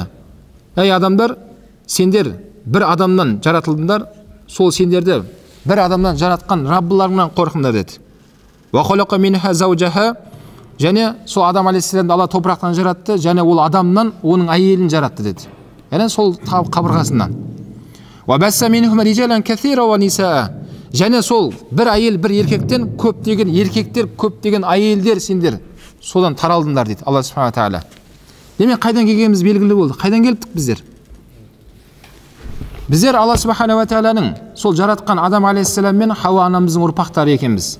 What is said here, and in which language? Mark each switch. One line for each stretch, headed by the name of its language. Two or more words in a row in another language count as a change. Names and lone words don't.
Kazakh: Ей адамдар, сендер бір адамнан жаратылдыңдар, сол сендерді бір адамнан жаратқан Раббыларыңнан қорқыңдар деді.
Arabic: وخلق منها زوجها,
Kazakh: және сол Адам алейхиссаламды Алла топырақтан жаратты, және ол адамнан оның әйелін жаратты деді. Яғни сол қабырғасынан.
Arabic: وبث منهم رجالا كثيرا ونساء,
Kazakh: және сол бір әйел бір еркектен көптеген еркектер, көптеген әйелдер сендер содан таралдыңдар дейді Алла Субхана тағала. Демек қайдан келгеніміз белгілі болды. Қайдан келдік біздер? Біздер Алла Субхана ва тағаланың сол жаратқан Адам алейхиссалам мен Хауа анамыздың ұрпақтары екенбіз.